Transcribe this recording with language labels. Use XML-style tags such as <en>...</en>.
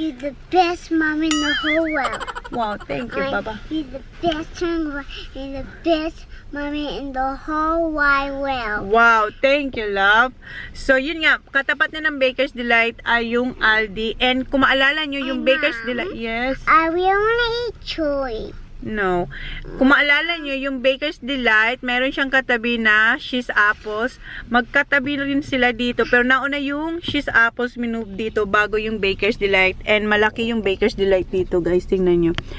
<en>You're the best mom in the whole world. Wow, thank you, Baba. You're the best and the best mommy in the whole wide world. Wow, thank you, love.</en> <tl>So, yun nga, katapat na ng Baker's Delight ay yung Aldi. And kung maalala nyo, yung Baker's Delight, yes.</tl> <en>I really want to eat chewy.</en> <tl>No. Kung maalala nyo, yung Baker's Delight, meron siyang katabi na She's Apples. Magkatabi rin sila dito. Pero nauna yung She's Apples minove dito bago yung Baker's Delight. And malaki yung Baker's Delight dito, guys. Tingnan nyo.</tl>